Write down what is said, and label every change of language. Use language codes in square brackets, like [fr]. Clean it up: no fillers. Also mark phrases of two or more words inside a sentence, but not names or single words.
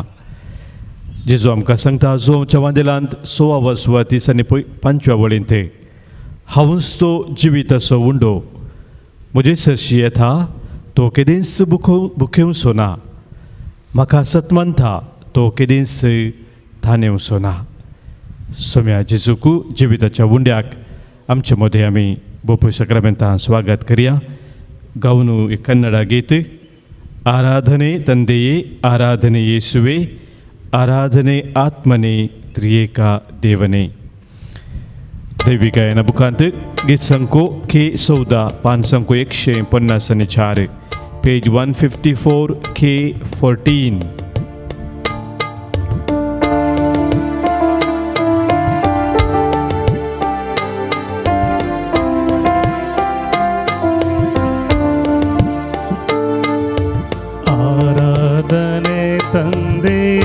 [kok] जेजू आमकां सांगता जो वांदेलांत 16व्या सुवातीस आनी 5व्या वळीन ते हांवूच तो जिविताचो उंडो, म्हजे सरशी येता तो केदींच भुकेवचो ना, म्हाका सतमंता तो केदींच थानेवचो ना. सोम्या जेजूक जिविताच्या उंड्याक आमचे मदें आमी बापूय सक्रामेंतां स्वागत करुया. गावन एक कन्नಡ गीत. [kn] आराधने ತಂದೆಯೇ, ಆರಾಧನೆ ಯೇಸುವೆ, ಆರಾಧನೆ ಆತ್ಮನೇ, ತ್ರಿಯೇಕ ದೇವನೇ. [kok] दैवी गायना बुकांत गीत संको K14 पान संको 154 पेज 154 K14. [kn] ಆರಾಧನೆ ತಂದೆ,